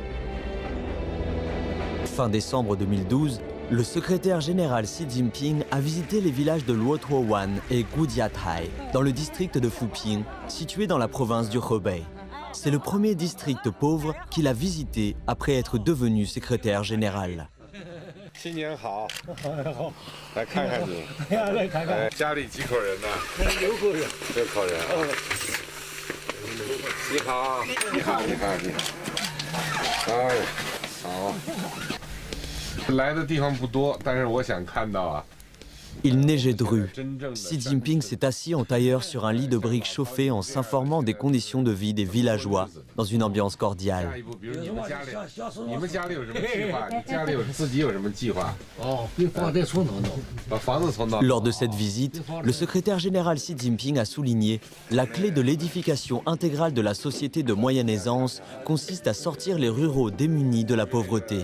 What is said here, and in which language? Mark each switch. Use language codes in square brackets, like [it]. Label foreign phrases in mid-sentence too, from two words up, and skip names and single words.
[fr] Fin décembre 2012, le secrétaire général Xi Jinping a visité les villages de Luotuowan et Gujiatai, dans le district de Fuping, situé dans la province du Hebei. C'est le premier district pauvre qu'il a visité après être devenu secrétaire général. [zh] 新年好，来看看你，来看看，家里几口人呢？6口人，6口人啊。你好，你好，你好，你好。哎，好。来的地方不多，但是我想看到啊。 [fr] Il neigeait de rue. Xi Jinping s'est assis en tailleur sur un lit de briques chauffé en s'informant des conditions de vie des villageois dans une ambiance cordiale. Lors de cette visite, le secrétaire général Xi Jinping a souligné la clé de l'édification intégrale de la société de moyenne aisance consiste à sortir les ruraux démunis de la pauvreté.